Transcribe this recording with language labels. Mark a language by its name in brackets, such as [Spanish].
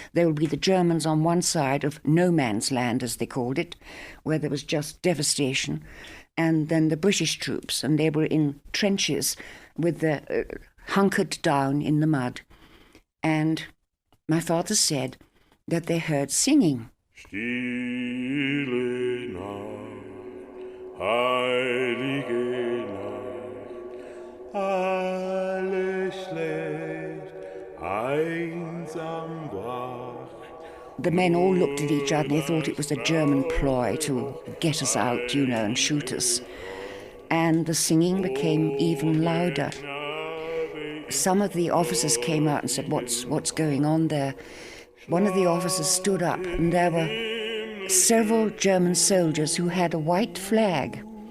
[English] There would be the Germans on one side of No Man's Land, as they called it, where there was just devastation, and then the British troops, and they were in trenches with the hunkered down in the mud. And my father said that they heard singing. [German] Stille Nacht, heilige Nacht, alles schläft, einsam wach. [English] The men all looked at each other and they thought it was a German ploy to get us out, you know, and shoot us. And the singing became even louder. Some of the officers came out and said, what's going on there? One of the officers stood up and there were several German soldiers who had a white flag.